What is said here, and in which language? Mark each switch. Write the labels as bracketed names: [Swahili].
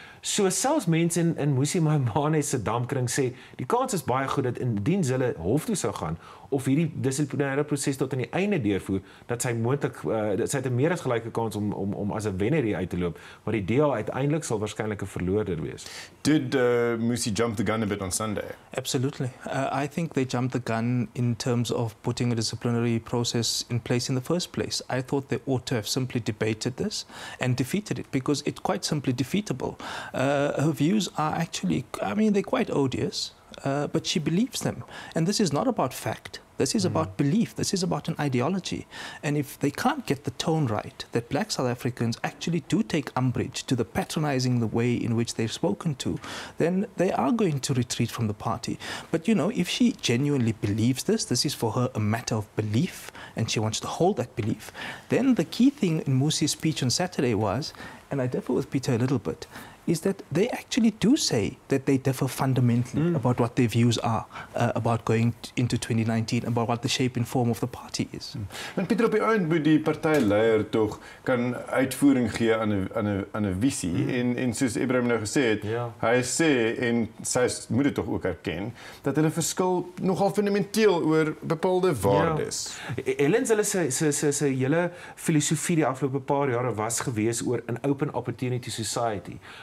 [Afrikaans] So selfs mense in Musi Maimane se dampkring sê, die kans is baie goed dat indien Zille hof toe sou gaan of hierdie dissiplinêre proses tot aan die einde deurvoer, dat sy moontlik sy het 'n meer as gelyke kans om as 'n wenner hier uit te loop, maar die DA uiteindelik sal waarskynlik 'n verloorder wees. [English] Did Musi jump the gun a bit on Sunday? Absolutely. I think they jumped the gun in terms of putting a disciplinary process in place in the first place. I thought they ought to have simply debated this and defeated it, because it's quite simply defeatable. Her views are actually, they're quite odious, but she believes them. And this is not about fact. This is about belief. This is about an ideology. And if they can't get the tone right, that black South Africans actually do take umbrage to the patronizing the way in which they're spoken to, then they are going to retreat from the party. But, if she genuinely believes this is for her a matter of belief, and she wants to hold that belief, then the key thing in Musi's speech on Saturday was, and I differ with Pieter a little bit, is that they actually do say that they differ fundamentally about what their views are about going into 2019, about what the shape and form of the party is. [Afrikaans] Want Pieter, op die eind moet die partyleier tog kan uitvoering gee aan 'n visie en soos Ebrahim nou gesê het, hy sê en sy moet dit tog ook erken dat hulle verskil nogal fundamenteel oor bepaalde waardes. Helen Zille se hele filosofie die afgelope paar jare was gewees oor [English] an open opportunity society.